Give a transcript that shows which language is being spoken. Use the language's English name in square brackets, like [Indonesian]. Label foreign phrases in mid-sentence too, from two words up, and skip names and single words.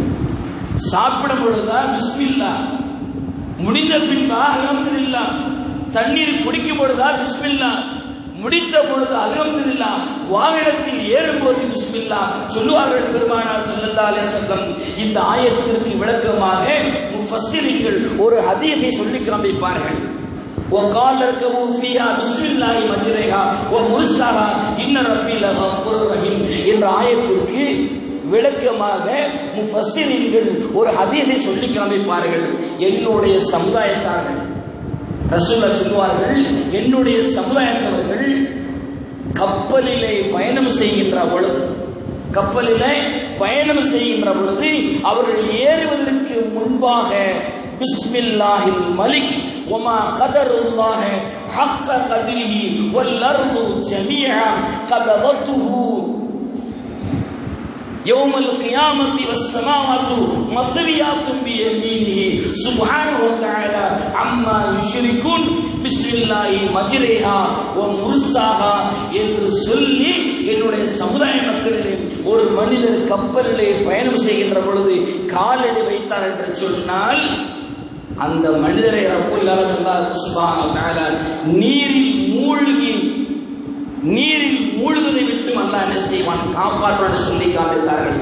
[Tamil] சாப்பிடும் பொழுதுதான் பிஸ்மில்லாஹ், முடிந்த பின்பா அல்ஹம்துலில்லாஹ், தண்ணீர் குடிக்கும் பொழுதா பிஸ்மில்லாஹ், முடித்த பொழுது அல்ஹம்துலில்லாஹ், வாகனத்தில் ஏறும்போது பிஸ்மில்லாஹ் சொல்லுவார்கள் பெருமானார் [Arabic] صلى الله عليه وسلم. [Tamil] இந்த ஆயத்திற்கு விளக்கமாக முஃபஸ்ஸிரீன்கள் ஒரு ஹதீஸை சொல்லி காண்பிப்பார்கள். [Arabic] وقال اركبوا فيها بسم الله مجريها ومرساها ان ربي لغفور رحيم [Tamil] என்ற ஆயத்திற்கு விளக்கமாக முஃபஸ்ஸிரீன்கள் ஒரு ஹதீஸை சொல்லி காண்பிப்பார்கள். என்னுடைய சமுதாயத்தார்கள், ரசூலுல்லாஹ் சொல்வார்கள், என்னுடைய சமுதாயத்தவர்கள் கப்பலிலே பயணம் செய்கின்ற பொழுது, கப்பலிலே பயணம் செய்கின்ற பொழுது அவர்கள் ஏறுவதற்கு முன்பாக [Arabic] بسم الله الملك وما قدروا الله حق قدره والأرض جميعا قبضته يوم القيامة والسماوات مطويات بيمينه سبحانه وتعالى عما يشركون بسم الله مجراها ومرساها [Tamil] என்று சொல்லி என்னுடைய சமுதாய மக்களிலே ஒரு மனிதர் கப்பலிலே பயணம் செய்கின்ற பொழுது காலடி வைத்தார் என்று சொன்னால் அந்த மனிதரை [Arabic] رب العالمين [Tamil] அல்லாஹ் [Arabic] سبحانه وتعالى [Tamil] நீரில் மூழ்குவதை விட்டு அல்லாஹ் என்ன செய்வான், காப்பாற்றுவான் சொல்லி காண்பித்தார்கள்.